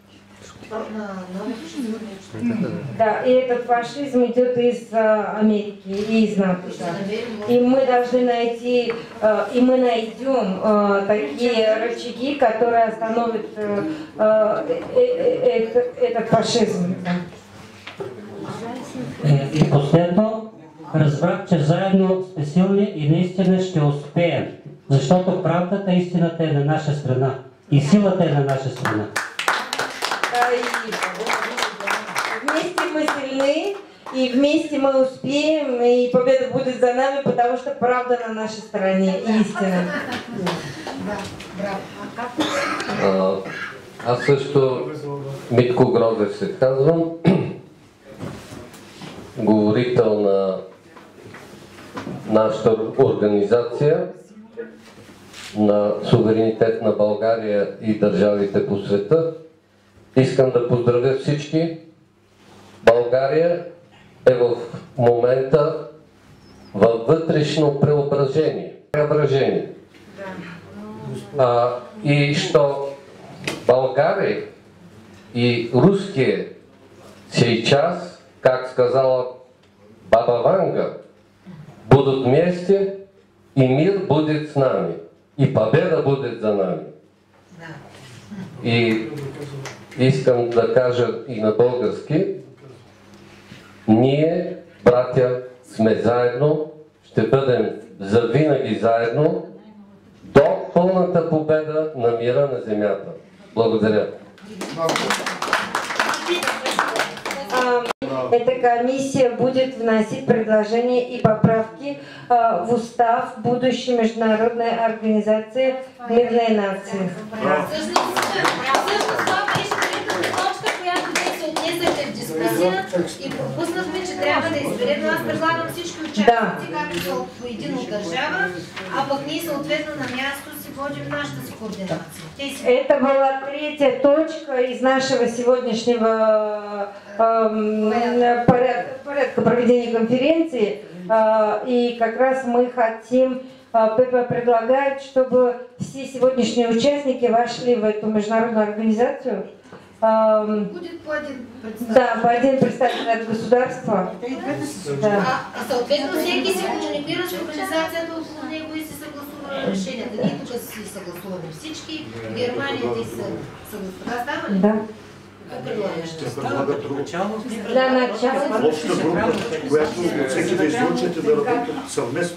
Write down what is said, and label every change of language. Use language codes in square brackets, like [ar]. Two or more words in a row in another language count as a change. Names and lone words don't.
[ru] Да, и этот фашизм идет из Америки и из НАТО. И мы должны найти, и мы найдем такие рычаги, которые остановят этот фашизм. [bg] И последно, разбрах, че заедно сме силни и наистина ще успеем. Защото правдата, истината е на наша страна. И силата е на наша страна. [ru] вместе мы сильны, и вместе мы успеем, и победа будет за нами, потому что правда на нашей стороне, истина. [bg] Аз също Митко Грозев се казвам, говорител на нашата организация на суверенитет на България и държавите по света. Искам да поздравя всички. България е в момента във вътрешно преображение. [ru] И що България и русские сейчас, как сказала Баба Ванга, будут вместе, и мир будет с нами, и победа будет за нами. [bg] И искам да кажа и на български, ние, братя, сме заедно, ще бъдем завинаги заедно до пълната победа на мира на земята. Благодаря. [ru] Эта комиссия будет вносить предложения и поправки в устав будущей международной организации «Мирные нации». [bg] И пропуснахме, че трябва да изберем, но аз предлагам всички участници, както са по един от държава, а пък ние съответно на място си водим нашата си координация. [ru] Это была третья точка из нашего сегодняшнего порядка проведения конференции. И как раз мы хотим предлагать, чтобы все сегодняшние участники вошли в эту международную организацию. Будет по один представитель. Да, по один представитель от государства. Да. [bg] Съответно всеки се комуникира с организацията около него и се съгласува решенията. Ние тук си съгласуваме всички. Германия ти се съгласува. Да, става ли? Да. [ru] Для начала. [bg] Обща група, която всеки да излучите да работят съвместно.